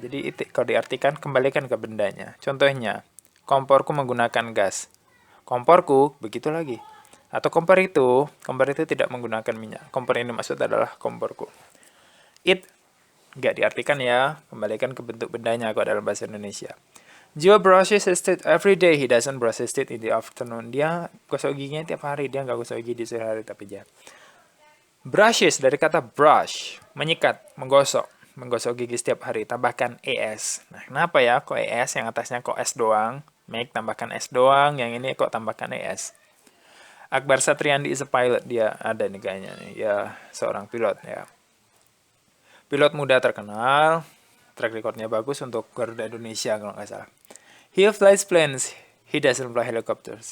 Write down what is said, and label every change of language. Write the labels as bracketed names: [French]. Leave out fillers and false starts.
[Indonesian] Jadi it, kalau diartikan, kembalikan ke bendanya. Contohnya, komporku menggunakan gas. Komporku, begitu lagi. Atau kompor itu tidak menggunakan minyak. Kompor ini maksud adalah komporku. It, nggak diartikan ya, kembalikan ke bentuk bendanya kalau dalam bahasa Indonesia. [English] Joe brushes his teeth every day. He doesn't brush his teeth in the afternoon. [Indonesian] Dia gosok giginya tiap hari. Dia nggak gosok gigi di sore hari, tapi dia brushes dari kata brush, menyikat, menggosok. Menggosok gigi setiap hari, tambahkan es. Nah, kenapa ya kok es, yang atasnya kok es doang? Make tambahkan es doang, yang ini kok tambahkan es. Akbar Satriandi [English] is a pilot, [Indonesian] dia ada nih kayaknya nih, ya seorang pilot ya. Pilot muda terkenal, track recordnya bagus untuk Garuda Indonesia kalau nggak salah. [English] He flies planes, he doesn't fly helicopters.